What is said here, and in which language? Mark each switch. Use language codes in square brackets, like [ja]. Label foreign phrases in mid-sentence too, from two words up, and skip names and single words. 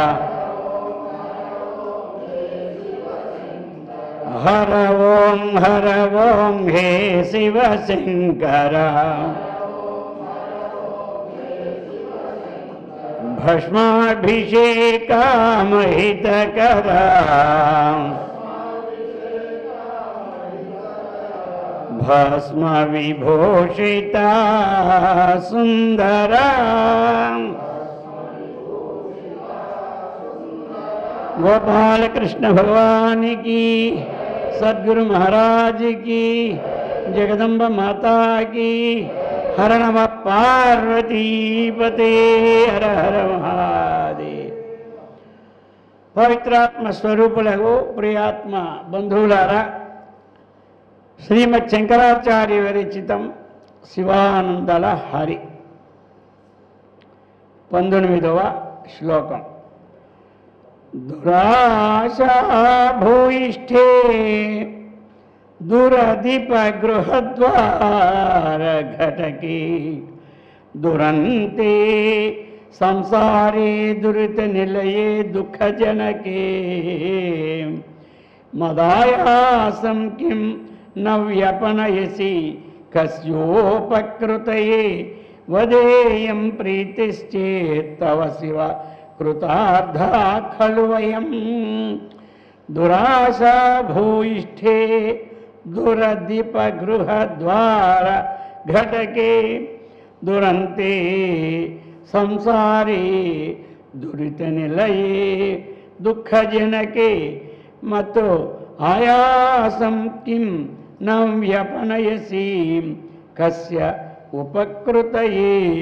[sa] हर ओम हे शिव शंकरा भस्माभिषेकमहितकरा भस्म विभूषिता सुंदरा। [hi] गोपाल कृष्ण भगवान की, सद्गुरु महाराज की, जगदम्बा माता की। [sa] हर नमः पार्वती पते हर हर महादेव। [te] పవిత్రాత్మ స్వరూపులగు ప్రియాత్మ బంధువులారా, శ్రీమద్ శంకరాచార్య విరచితం శివానందల హరి 19వ శ్లోకం. [sa] దురాశా భూయిష్ఠే దురదీప గృహద్వార ఘటకే దురంతే సంసారే దురిత నిలయే దుఃఖజనకే మదాయాసం కిం न व्यपनयसि कस्योपकृतये वदेयं प्रीतिश्चेत् तव शिव कृतार्धा खलु वयं। దురాశా భూయిష్ఠే దురదీప గృహద్వార ఘటకే దురంతే సంసారే దురిత నిలయే దుఃఖజనకే మతో ఆయాసం కిం న వ్యపనయసి కస్య ఉపకృతయే